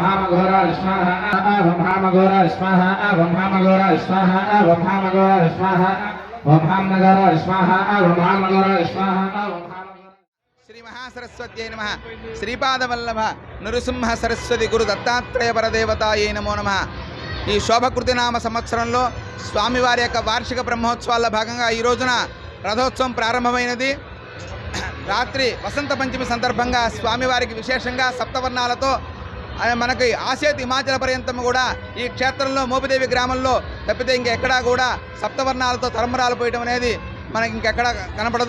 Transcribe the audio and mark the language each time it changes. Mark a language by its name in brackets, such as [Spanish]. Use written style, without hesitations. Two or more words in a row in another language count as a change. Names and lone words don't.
[Sanskrit] हामघोरा स्वाहा ओम हामघोरा स्वाहा ओम हामघोरा स्वाहा ओम हामघोरा स्वाहा ओम हामघोरा स्वाहा ओम हामघोरा स्वाहा ओम श्री महासरस्वत्यै नमः श्रीपादवल्लभ नृसिंह सरस्वती गुरु दत्तात्रेय परदेवतायै नमो नमः। [Telugu] ఈ శోభకృతి నామ సంవత్సరంలో స్వామివారి యొక్క వార్షిక బ్రహ్మోత్సవాల్లో భాగంగా ఈ రోజున రథోత్సవం ప్రారంభమైనది. రాత్రి వసంత పంచమి సందర్భంగా స్వామివారికి విశేషంగా సప్తవర్ణాలతో మనకి ఆసేతు హిమాచల పర్యంతం కూడా ఈ క్షేత్రంలో మోపిదేవి గ్రామంలో తప్పితే ఇంకెక్కడా కూడా సప్తవర్ణాలతో తరంబరాలు పోయడం అనేది మనకి ఇంకెక్కడ కనపడదు.